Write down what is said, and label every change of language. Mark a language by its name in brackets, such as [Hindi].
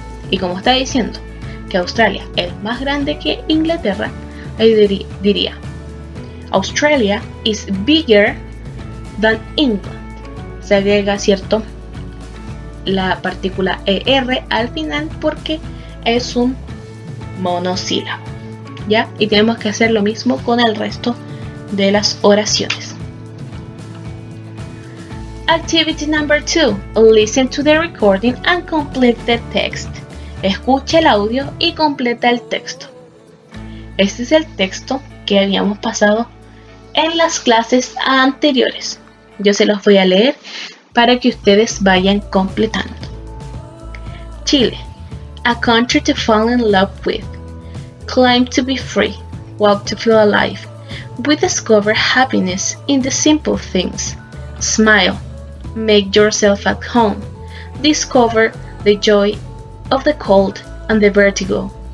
[Spanish] Y como está diciendo que Australia es más grande que Inglaterra, ahí diría [English] Australia is bigger than England. [Spanish] Se agrega, ¿cierto?, la partícula ER al final porque es un monosílabo, ¿ya? Y tenemos que hacer lo mismo con el resto de las oraciones. [English] Activity number 2. Listen to the recording and complete the text. [Spanish] Escucha el audio y completa el texto. Este es el texto que habíamos pasado en las clases anteriores. Yo se los voy a leer para que ustedes vayan completando. [English] Chile, a country to fall in love with. Climb to be free, walk to feel alive. We discover happiness in the simple things. Smile, make yourself at home. Discover the joy of the cold and the vertigo.